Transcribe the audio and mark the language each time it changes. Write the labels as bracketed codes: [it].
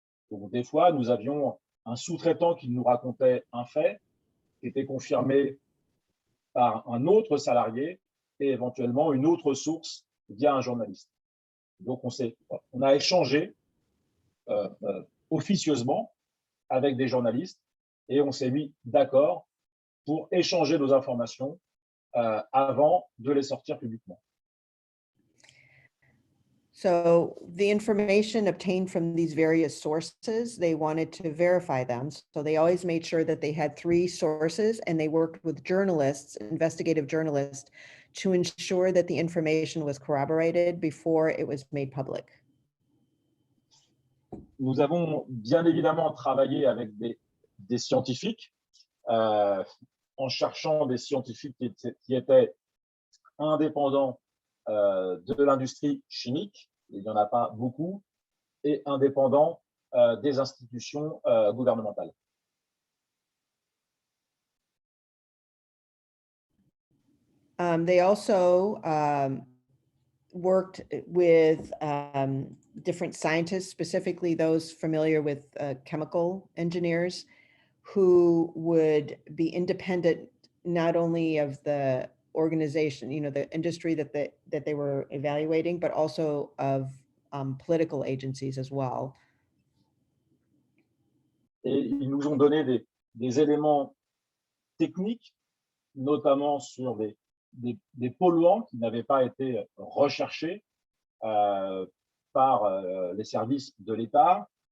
[fr] Donc, des fois, nous avions un sous-traitant qui nous racontait un fait qui était confirmé par un autre salarié et éventuellement une autre source via un journaliste. Donc, on a échangé officieusement avec des journalistes et on s'est mis d'accord pour échanger nos informations avant de les sortir publiquement. [en] So the information obtained from these various sources, they wanted to verify them. So they always made sure that they had 3 sources and they worked with journalists, investigative journalists, to ensure that the information was corroborated before it was made public. [fr] Nous avons bien évidemment travaillé avec des scientifiques en cherchant des scientifiques qui étaient indépendants de l'industrie chimique, il n'y en a pas beaucoup, et indépendants des institutions gouvernementales. [en] They also worked with different scientists, specifically those familiar with chemical engineers, who would be independent not only of the organization, the industry that they were evaluating, but also of political agencies as well. [fr] Et ils nous ont donné des éléments techniques, notamment sur des polluants qui n'avaient pas été recherchés par les services de l'État,